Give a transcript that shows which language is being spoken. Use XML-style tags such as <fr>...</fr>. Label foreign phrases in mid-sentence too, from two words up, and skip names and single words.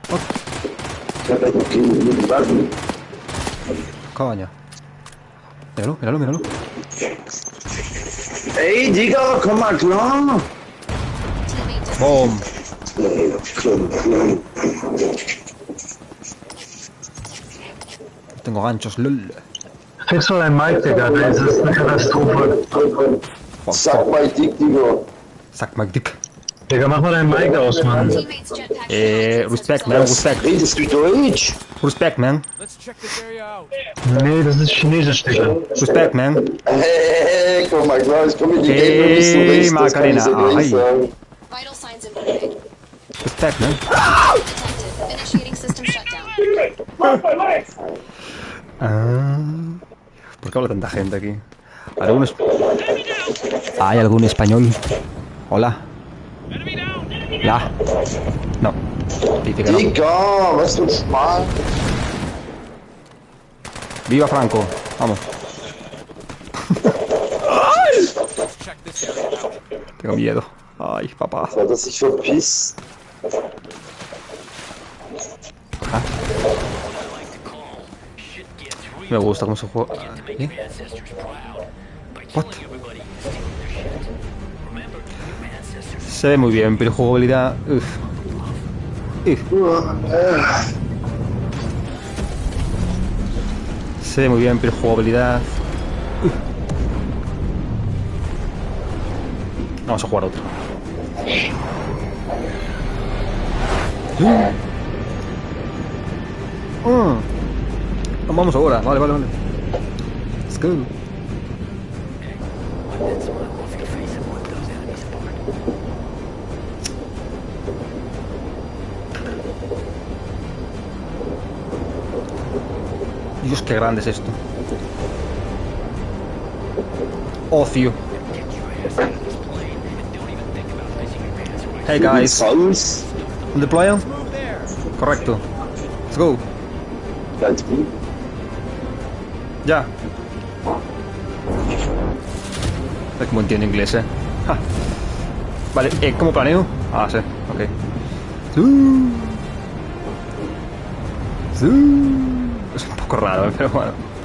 <es>Coño. Míralo.</es> <de>Ey, Digga, komm mal klar! Boom.</de> <es>Tengo ganchos, lol.</es> <de>Fix mal dein Mic, Digga, das ist eine Katastrophe. Sag mal dick, Digga. Sag mal dick. Digga, mach mal dein Mic aus, Mann.</de> <en>Respect, man, respect.</en> <de>Redest du Deutsch?</de> <en>Respect, man.</en> <de>Nee, das ist Chinesisch, Digga.</de> <en>Respect, man.</en> <de>Hey, komm mal klar, ich komm in die Game, du bist so recht, das kann ich dir nicht sagen.</de> <en>Vital signs inverted. Respect, man. Detected. Initiating system shutdown.</en> <es>¿Por qué habla tanta gente aquí? ¿Hay algún español? Hola. ¿La? No. Dice que no.</es> <de>Digga, was für ein Schmarrn.</de> <es>Viva Franco. Vamos. Tengo miedo. Ay, papá.</es> <de>Hat er sich verpisst?</de> <es>Ajá. Me gusta cómo se juega. ¿Eh?</es> <en>What?</en> <es>Se ve muy bien, pero jugabilidad... Se ve muy bien, pero jugabilidad... Vamos a jugar otro. Vamos ahora, vale.</es> <en>Let's go.</en> <es>Dios, qué grande es esto. Ocio.</es> <en>Hey guys.</en> <es>Deploy. Correcto.</es> <en>Let's go.</en> <es>Ya. Es como entiendo inglés, Ja. Vale, ¿cómo planeo? Ah, sí, ok. Es un poco raro, pero bueno.</es>